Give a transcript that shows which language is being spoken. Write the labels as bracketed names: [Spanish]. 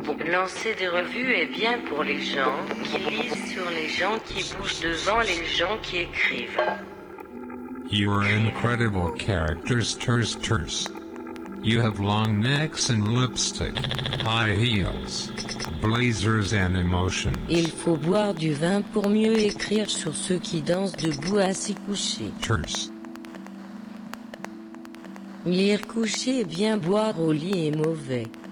[French] Lancer des revues est bien pour les gens qui lisent sur les gens qui bougent devant les gens qui écrivent. [English] You are incredible characters, terse, terse. You have long necks and lipstick, high heels, blazers and emotions. [French] Il faut boire du vin pour mieux écrire sur ceux qui dansent debout assis couché. [English] Terse. [French] Lire couché et bien boire au lit est mauvais.